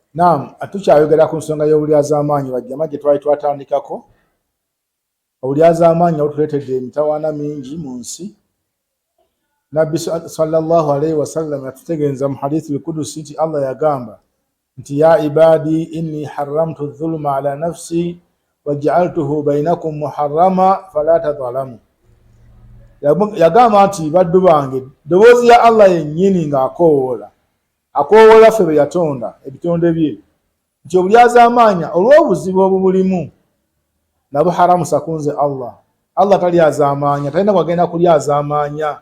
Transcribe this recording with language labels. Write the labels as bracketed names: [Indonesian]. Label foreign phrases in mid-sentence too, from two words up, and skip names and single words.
[Ganda] Naam, atukyayogera ku nsonga y'obulyazamaanyi bajjama gye twali twatandikako. Obulyazamaanyi obutuleetedde emitawaana mingi mu nsi. Nabbi [Arabic] صلى الله عليه وسلم [Ganda] yatutegeeza mu [Arabic] الحديث القدسي [Ganda] nti Allah yagamba nti [Arabic] يا عبادي إني حرمت الظلم على نفسي وجعلته بينكم محرما فلا تظالموا. [Ganda] Yagamba nti baddu bange, ddoboozi ya Allah yennyini ng'akoowoola ffe be yatonda ebitonde bye nti obulyazamaanya olw'obuzibu obubulimu nabwo haramusa kunze Allah talyazamaanya, talina kwagenda kulyazamaanya.